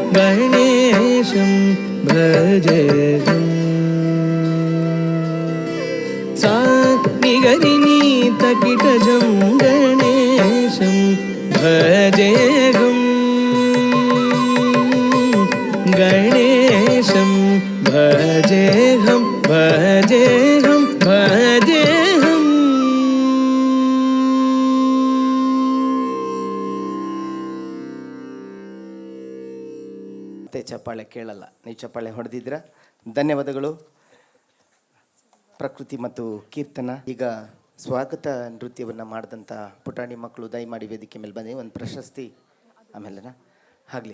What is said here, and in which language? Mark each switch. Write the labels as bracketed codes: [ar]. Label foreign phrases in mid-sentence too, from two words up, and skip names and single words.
[sa] ಗಣೇಶಂ ಭಜೇಹಂ ಸಾ ನಿಗರಿ ನೀತ ಕಿಟ ಝಂ ಗಣೇಶಂ ಭಜೇಹಂ ಗಣೇಶಂ ಭಜೇಹಂ ಭಜೇಹಂ ಭಜೇಹಂ. [kn] ಮತ್ತೆ ಚಪ್ಪಾಳೆ ಕೇಳಲ್ಲ, ನೀವು ಚಪ್ಪಾಳೆ ಹೊಡೆದಿದ್ರ ಧನ್ಯವಾದಗಳು. ಪ್ರಕೃತಿ ಮತ್ತು ಕೀರ್ತನ. ಈಗ ಸ್ವಾಗತ ನೃತ್ಯವನ್ನು ಮಾಡಿದಂಥ ಪುಟಾಣಿ ಮಕ್ಕಳು ದಯಮಾಡಿ ವೇದಿಕೆ ಮೇಲೆ ಬಂದು ಒಂದು ಪ್ರಶಸ್ತಿ ಆಮೇಲೆನಾ ಆಗಲಿ.